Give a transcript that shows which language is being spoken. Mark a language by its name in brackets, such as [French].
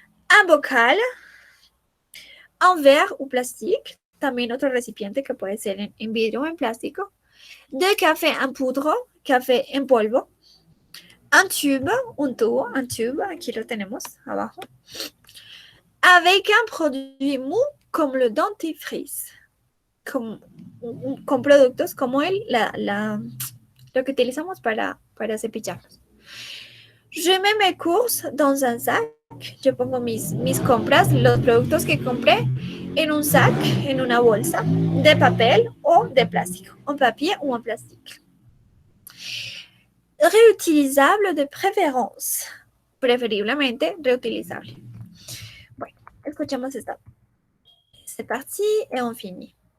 [Spanish] Un bocal, un verre o plastique, también otro recipiente que puede ser en vidrio o en plástico. De café en poudre, café en polvo. Un tube, un tubo, un tube, aquí lo tenemos abajo. [French] Avec un produit mou como le dentifrice. [Spanish] Con productos como lo que utilizamos para cepillarnos. [French] Je mets mes courses dans un sac. [Spanish] Yo pongo mis compras, los productos que compré en un sac, en una bolsa de papel o de plástico, [French] en papier ou en plastique. Réutilisable de préférence, [Spanish] preferiblemente reutilizable. Bueno, escuchemos esta. [French] C'est parti et on finit.